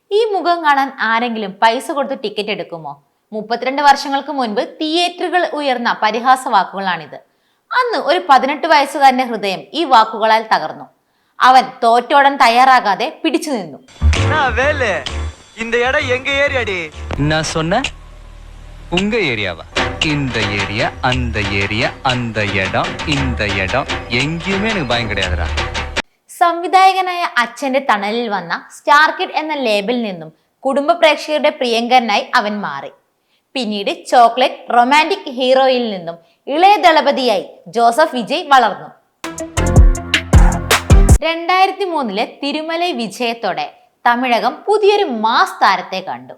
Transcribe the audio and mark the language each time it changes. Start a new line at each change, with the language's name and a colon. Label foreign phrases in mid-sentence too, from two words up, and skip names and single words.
Malayalam: ഈ മുഖം കാണാൻ ആരെങ്കിലും പൈസ കൊടുത്ത് ടിക്കറ്റ് എടുക്കുമോ? 32 വർഷങ്ങൾക്ക് മുൻപ് തിയേറ്ററുകൾ ഉയർന്ന പരിഹാസ വാക്കുകളാണിത്. അന്ന് ഒരു 18 വയസ്സുകാരന്റെ ഹൃദയം ഈ വാക്കുകളാൽ തകർന്നു. അവൻ തോറ്റോടാൻ തയ്യാറാകാതെ പിടിച്ചു നിന്നു.
Tamil: உங்க ஏரியாவா? இந்த ஏரியா, அந்த ஏரியா, அந்த இடம், இந்த இடம் எங்கேயுமே எனக்கு பயம் கிடையாதுடா.
Malayalam: സംവിധായകനായ അച്ഛന്റെ തണലിൽ വന്ന
English: star kid
Malayalam: എന്ന ലേബലിൽ നിന്നും കുടുംബ പ്രേക്ഷകരുടെ പ്രിയങ്കരനായി അവൻ മാറി. പിന്നീട്
English: chocolate romantic
Malayalam: ഹീറോയിൽ നിന്നും ഇളയ ദളപതിയായി ജോസഫ് വിജയ് വളർന്നു. 2003 തിരുമലൈ വിജയത്തോടെ തമിഴകം പുതിയൊരു മാസ് താരത്തെ കണ്ടു.